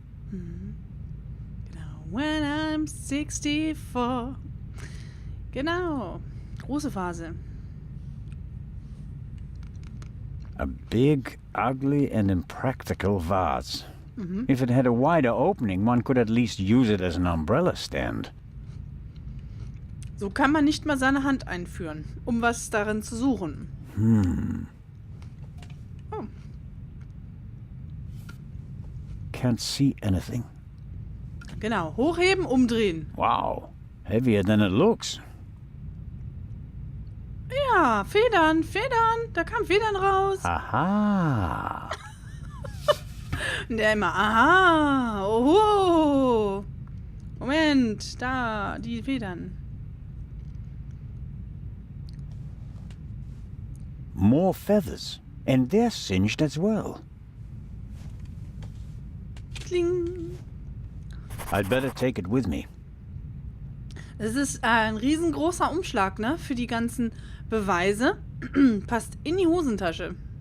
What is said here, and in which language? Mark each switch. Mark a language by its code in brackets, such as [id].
[de] Genau. [en] When I'm 64. [de] Genau. Große Phase. [en] A big, ugly, and impractical vase. If it had a wider opening, one could at least use it as an umbrella stand. [de] So kann man nicht mal seine Hand einführen, um was darin zu suchen. Oh. [en] Can't see anything. [de] Genau. Hochheben, umdrehen. [en] Wow, heavier than it looks. [de] Ja, Federn, Federn. Da kamen Federn raus. Aha. Und der immer, aha, oho. Moment, da, die Federn. [en] More feathers. And they're singed as well. [de] Kling. [en] I'd better take it with me. [de] Das ist ein riesengroßer Umschlag, ne? Für die ganzen Beweise. Passt in die Hosentasche.